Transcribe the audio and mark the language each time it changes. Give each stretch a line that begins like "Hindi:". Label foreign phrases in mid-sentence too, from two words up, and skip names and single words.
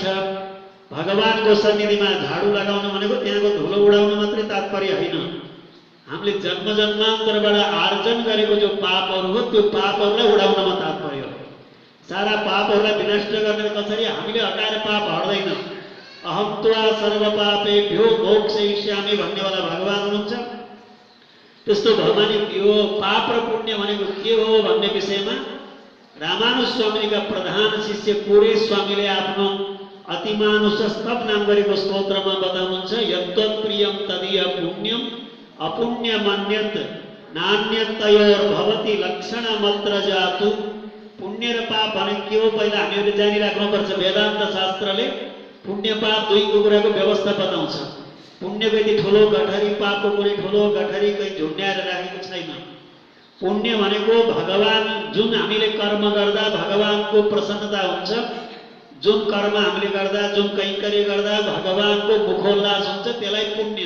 Nepali: भगवानको सन्निधिमा झाडु लगाउन भनेको त्यहाँको धुलो उडाउन मात्रै तात्पर्य होइन, हामीले जन्म जन्मान्तरबाट आर्जन गरेको जो पापहरू हो त्यो पापहरूलाई उडाउनमा तात्पर्य हो। सारा पापहरूलाई विनष्ट गर्ने कसरी? हामीले हटाएर पाप हट्दैन।
Sanskrit: अहम त्वा सर्व पापेभ्यो मोक्षयिष्यामि भन्नेवाला भगवान हुनुहुन्छ।
Nepali: त्यस्तो भगवान यो पाप र पुण्य भनेको के हो भन्ने विषयमा रामानुज स्वामीका प्रधान शिष्य कोरे स्वामीले आफ्नो अतिमानुष स्तव नाम गरेको स्तोत्रमा बताउनुहुन्छ।
Sanskrit: यत्तत्प्रियं तदीय पुण्यम अपुण्यमन्यत नान्यतयोर्भवति लक्षणमत्र जातु।
Nepali: पुण्य र पाप भनेको के हो पहिला हामीहरूले जानिराख्नुपर्छ। वेदान्त शास्त्रले पुण्य पाप दुईको कुराको व्यवस्था बताउँछ। पुण्यको यति ठुलो गठरी, पापको कुनै ठुलो गठरी कहीँ झुन्ड्याएर राखेको छैन। पुण्य भनेको भगवान जुन हामीले कर्म गर्दा भगवानको प्रसन्नता हुन्छ, जुन कर्म हामीले गर्दा, जुन कैंकर्य गर्दा भगवानको मुखोल्लास हुन्छ त्यसलाई पुण्य।